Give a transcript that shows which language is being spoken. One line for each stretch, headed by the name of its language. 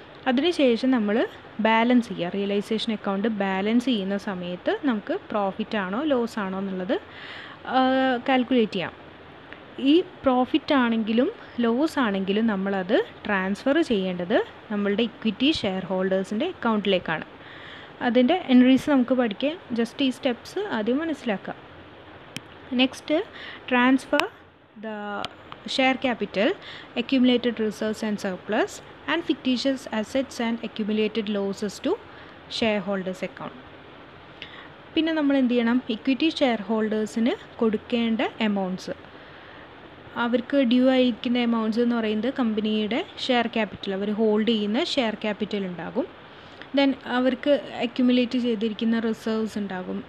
Malayalam: അതിനുശേഷം നമ്മൾ ബാലൻസ് ചെയ്യുക. റിയലൈസേഷൻ അക്കൗണ്ട് ബാലൻസ് ചെയ്യുന്ന സമയത്ത് നമുക്ക് പ്രോഫിറ്റ് ആണോ ലോസ് ആണോ എന്നുള്ളത് കാൽക്കുലേറ്റ് ചെയ്യാം. ഈ പ്രോഫിറ്റ് ആണെങ്കിലും ലോസ് ആണെങ്കിലും നമ്മളത് ട്രാൻസ്ഫർ ചെയ്യേണ്ടത് നമ്മളുടെ ഇക്വിറ്റി ഷെയർ ഹോൾഡേഴ്സിൻ്റെ അക്കൗണ്ടിലേക്കാണ്. അതിൻ്റെ എൻട്രീസ് നമുക്ക് പഠിക്കാം. ജസ്റ്റ് ഈ സ്റ്റെപ്സ് ആദ്യം മനസ്സിലാക്കാം.
English: Next, transfer the share capital, accumulated reserves and surplus, and fictitious assets and accumulated losses to shareholders account.
Malayalam: പിന്നെ നമ്മൾ എന്ത് ചെയ്യണം, ഇക്വിറ്റി ഷെയർ ഹോൾഡേഴ്സിന് കൊടുക്കേണ്ട എമൗണ്ട്സ്, അവർക്ക് ഡ്യൂ ആയിരിക്കുന്ന എമൗണ്ട്സ് എന്ന് പറയുന്നത് കമ്പനിയുടെ ഷെയർ ക്യാപിറ്റൽ, അവർ ഹോൾഡ് ചെയ്യുന്ന ഷെയർ ക്യാപിറ്റൽ ഉണ്ടാകും. ദെൻ അവർക്ക് അക്യുമുലേറ്റ് ചെയ്തിരിക്കുന്ന റിസർവ്സ് ഉണ്ടാകും.